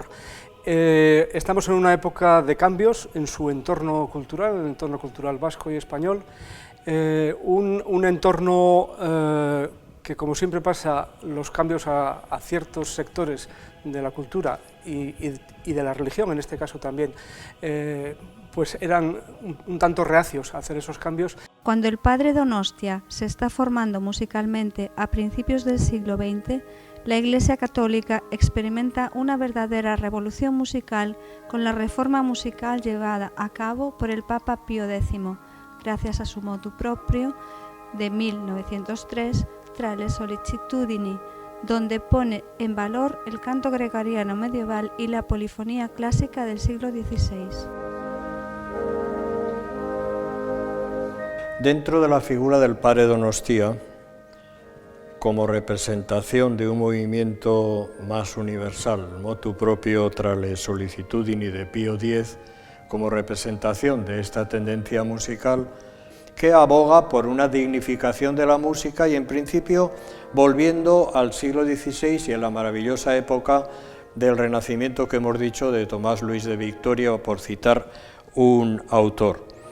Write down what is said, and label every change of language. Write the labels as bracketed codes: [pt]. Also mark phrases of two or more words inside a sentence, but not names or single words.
[es] Estamos en una época de cambios en su entorno cultural, el entorno cultural vasco y español, un entorno que, como siempre pasa, los cambios a ciertos sectores de la cultura y de la religión, en este caso también, pues eran un tanto reacios a hacer esos cambios. Cuando el padre Donostia se está formando musicalmente a principios del siglo XX, la Iglesia Católica experimenta una verdadera revolución musical con la reforma musical llevada a cabo por el Papa Pío X, gracias a su [la] motu proprio [es] de 1903, Tra le sollecitudini, donde pone en valor el canto gregoriano medieval y la polifonía clásica del siglo XVI. Dentro de la figura del padre Donostia, como representación de un movimiento más universal, motu proprio tra le sollecitudini de Pío X, como representación de esta tendencia musical que aboga por una dignificación de la música y en principio volviendo al siglo XVI y a la maravillosa época del Renacimiento que hemos dicho de Tomás Luis de Victoria, por citar un autor.